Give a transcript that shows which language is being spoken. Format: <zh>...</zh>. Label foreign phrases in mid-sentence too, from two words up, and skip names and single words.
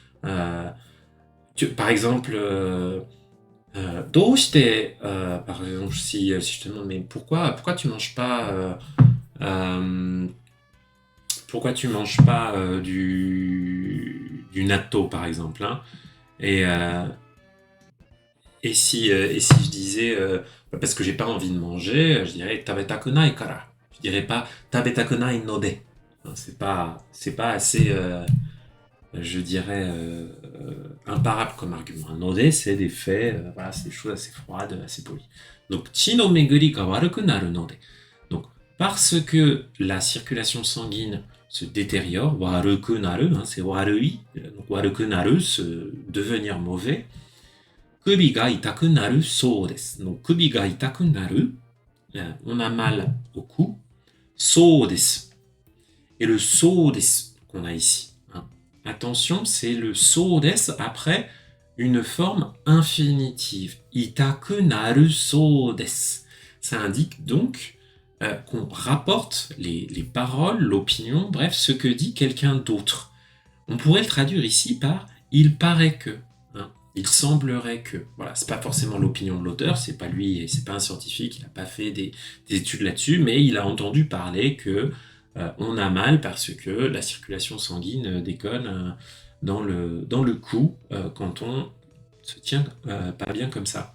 <fr>Par exemple, par exemple, si je te demande, mais pourquoi tu manges pas du natto, par exemple, hein, et si je disais parce que j'ai pas envie de manger, je dirais</fr> <ja>食べたくないから.</ja> <fr>Je dirais pas</fr> <ja>食べたくないので.</ja> <fr>C'est pas assez je dirais imparable comme argument. Un node, c'est des faits, voilà, c'est des choses assez froides, assez polies.</fr> <ja>Donc 血の巡りが悪くなるので.</ja> <fr>Donc parce que la circulation sanguine se détériore,</fr> <ja>悪くなる, c'est warui, donc 悪くなる,</ja> <fr>devenir mauvais.</fr> <ja>首が痛くなるそうです.</ja> <fr>Donc</fr> <ja>首が痛くなる,</ja> <fr>on a mal au cou.</fr> <ja>そうです.</ja> <fr>Et le</fr> <ja>そうです</ja> <fr>qu'on a ici. Attention, c'est le</fr> <ja>そうです</ja> <fr>après une forme infinitive.</fr> <ja>痛くなるそうです.</ja> <fr>Ça indique donc qu'on rapporte les paroles, l'opinion, bref, ce que dit quelqu'un d'autre. On pourrait le traduire ici par « il paraît que ». Il semblerait que, voilà, c'est pas forcément l'opinion de l'auteur, c'est pas lui, c'est pas un scientifique, il n'a pas fait des études là-dessus, mais il a entendu parler que on a mal parce que la circulation sanguine déconne dans le cou quand on se tient pas bien comme ça.</fr>